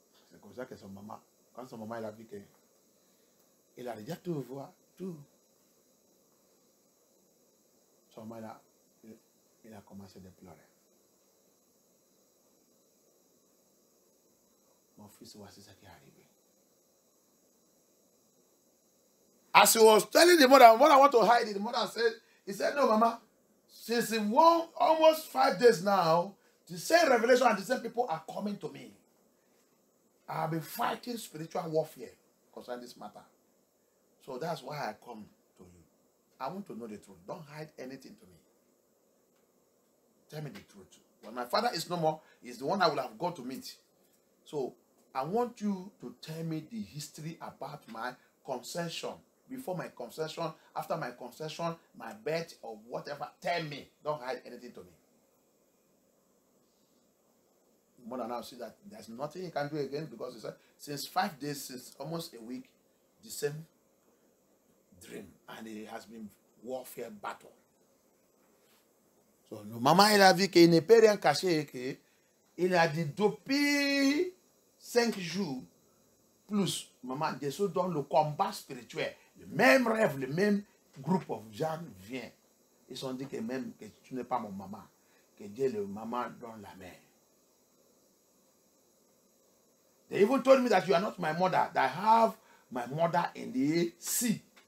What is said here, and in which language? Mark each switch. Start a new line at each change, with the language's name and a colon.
French: C'est comme ça que son maman, quand son maman elle a vu que il a déjà tout voir, tout. Son maman il a commencé à pleurer. Mon fils, voici ce qui est arrivé.
English: As he was telling the mother, what I want to hide it, the mother said, he said, no, Mama, since almost 5 days now, the same revelation and the same people are coming to me. I have been fighting spiritual warfare concerning this matter. So that's why I come to you. I want to know the truth. Don't hide anything to me. Tell me the truth. When my father is no more, he's the one I will have gone to meet. So I want you to tell me the history about my conception. Before my conception, after my conception, my birth, or whatever. Tell me. Don't hide anything to me. More than now, see that there's nothing you can do again, because he said, since 5 days, since almost a week, the same dream, and it has been warfare battle.
French: So, le maman, il a vu qu'il ne peut rien cacher, qu'il a dit depuis 5 jours, plus, maman, Jésus dans le combat spirituel, le même rêve, le même groupe de gens vient. Ils ont dit que même que tu n'es pas mon maman, que Dieu le maman dans la mer.
English: They even told me that you are not my mother, that I have my mother in the sea.